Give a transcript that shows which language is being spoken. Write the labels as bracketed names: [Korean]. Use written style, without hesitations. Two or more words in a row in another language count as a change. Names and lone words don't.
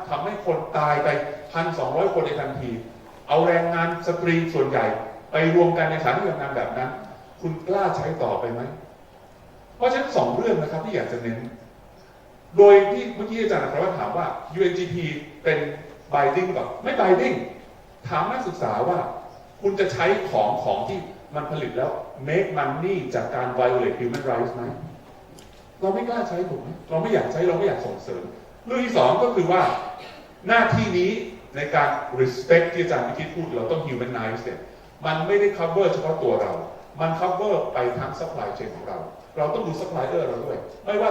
[Thai] ทำให้คนตายไป 1,200 คนในทันทีเอาแรงงานสตรีส่วนใหญ่ไปรวมกันในสถานที่ทำงานแบบนั้นคุณกล้าใช้ต่อไปไหมเพราะฉะนั้น2 เรื่องนะครับที่อยากจะเน้นโดยที่เมื่อกี้อาจารย์อัครวัฒน์ถามว่า UNGP เป็น binding กับไม่ binding ถามนักศึก ษาว่าคุณจะใช้ของที่มันผลิตแล้ว [English] make money [Thai] จากการ [English] violate human rights [Thai] ไหมเราไม่กล้าใช้ถูกไหมเราไม่อยากใช้เราไม่อยากส่งเสริมเรื่องที่2ก็คือว่าหน้าที่นี้ในการ respect ที่อาจารย์ พิคิดพูดเราต้อง humanize เนี่ยมันไม่ได้ cover เฉพาะตัวเรามัน cover ไปทั้ง [English] supply chain [Thai] ของเราเราต้องดู supplier เราด้วยไม่ว่า